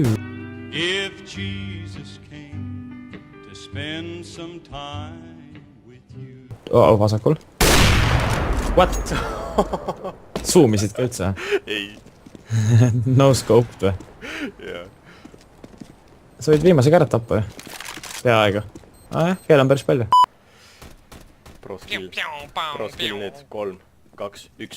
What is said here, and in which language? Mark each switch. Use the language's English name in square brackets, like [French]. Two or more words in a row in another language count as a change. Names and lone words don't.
[English] If Jesus came to spend some time with you. [Estonian] Vasakul. What? Zoomisid ka üldse? Ei. [English] No scope [Estonian] või? Jaa. Sa võid viimase ka ära tappa ju. Peaaegu. Keel on päris palju. [English] Pro skill [Estonian] nüüd 3, 2, 1.